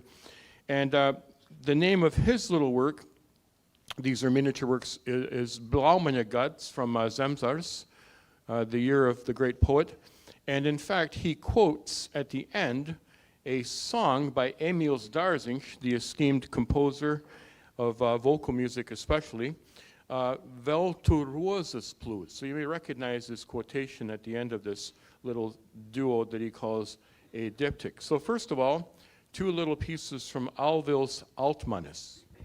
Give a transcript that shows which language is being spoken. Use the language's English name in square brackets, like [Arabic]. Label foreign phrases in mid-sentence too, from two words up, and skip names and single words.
[English] And the name of his little work, these are miniature works, is Blaumaņa Gads from Zemzars, the year of the great poet. And in fact, he quotes at the end a song by Emīls Dārziņš, the esteemed composer of vocal music especially, [Latvian] Vēl tu rozas plūs. [English] So you may recognize this quotation at the end of this little duo that he calls a diptych. So first of all, two little pieces from Alvila Altmaņa.